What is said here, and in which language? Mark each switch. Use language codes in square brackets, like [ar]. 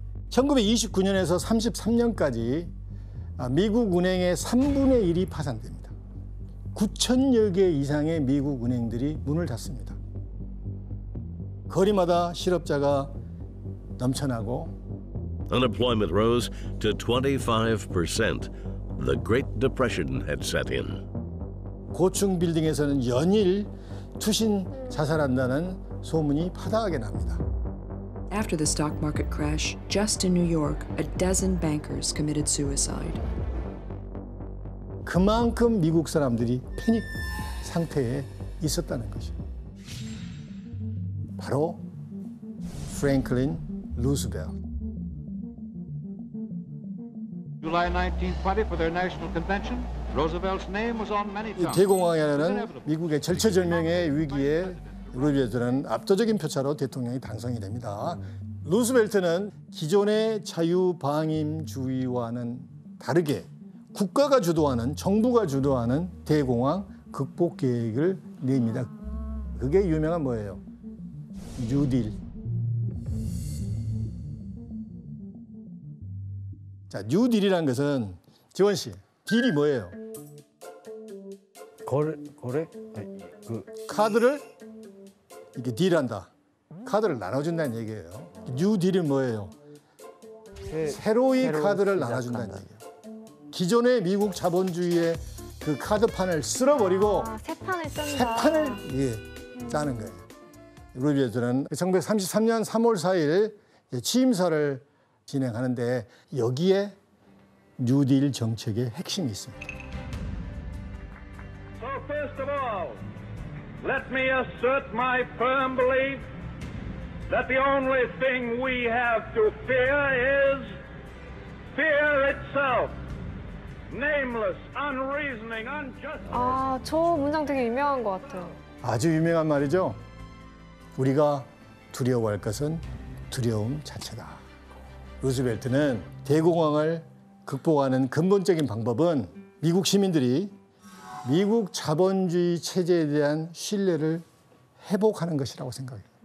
[ko] 1929년에서 33년까지 미국 은행의 3분의 1이 파산됩니다. 9,000여 개 이상의 미국 은행들이 문을 닫습니다. 거리마다 실업자가 넘쳐나고 [en] Unemployment rose to 25%. The Great Depression had set in. [ko] 고층 빌딩에서는 연일 투신 자살한다는 소문이 파다하게 납니다. [en] After the stock market crash, just in New York, a dozen bankers committed suicide. [ko] 그만큼 미국 사람들이 패닉 상태에 있었다는 것이죠. 바로 프랭클린 루스벨트. [en] July 1920 for their national convention, Roosevelt's name was on many times. [ko] 대공황이라는 미국의 절체절명의 위기에 루즈벨트는 압도적인 표차로 대통령이 당선이 됩니다. 루스벨트는 기존의 자유방임주의와는 다르게 국가가 주도하는, 정부가 주도하는 대공황 극복 계획을 냅니다. 그게 유명한 뭐예요? 뉴딜. 자, 뉴딜이라는 것은 지원 씨, 딜이 뭐예요? 거래? 카드를 이렇게 딜한다. 카드를 나눠준다는 얘기예요. 뉴딜은 뭐예요? 새로이 카드를 나눠준다는 얘기예요. 기존의 미국 자본주의의 그 카드판을 쓸어버리고 새 판을 짠다. 새 판을 짜는 거예요. 루즈벨트는 1933년 3월 4일 취임사를 진행하는데 여기에 뉴딜 정책의 핵심이 있습니다. [en] So first of all, let me assert my firm belief that the only thing we have to fear is fear itself. Nameless, unreasoning, unjust. [ko] 아, 저 문장 되게 유명한 것 같아요. 아주 유명한 말이죠. 우리가 두려워할 것은 두려움 자체다. 루즈벨트는 대공황을 극복하는 근본적인 방법은 미국 시민들이 미국 자본주의 체제에 대한 신뢰를 회복하는 것이라고 생각해요.